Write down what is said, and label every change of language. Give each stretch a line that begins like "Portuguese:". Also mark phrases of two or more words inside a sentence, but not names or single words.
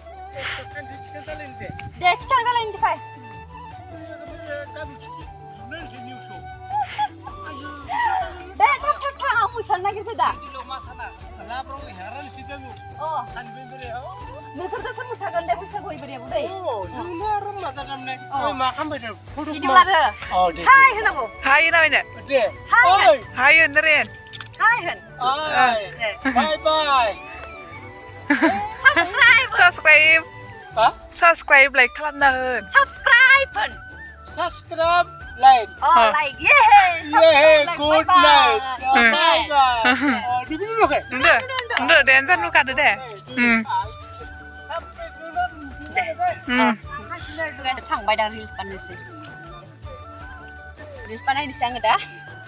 Bodo: दे थिखां जालायनि थाखाय दे थाब थाब थां आं मोसानो नागिरदों दा नोंसोरजोंसो मोसागोन दे बैसागु इबोरिया बुदै भिडिअ लादो हाय होनांगौ हाय होनाबायनो हाय होन रेन हाय होन
English: bye bye subscribe like
Bodo: खालामना होन साबसक्राइब होन
English: subscribe like like good night bye bye Nunda dancer nu kada deh.
Bodo: थांबाय दा रिल्स बानायनोसै आङो दा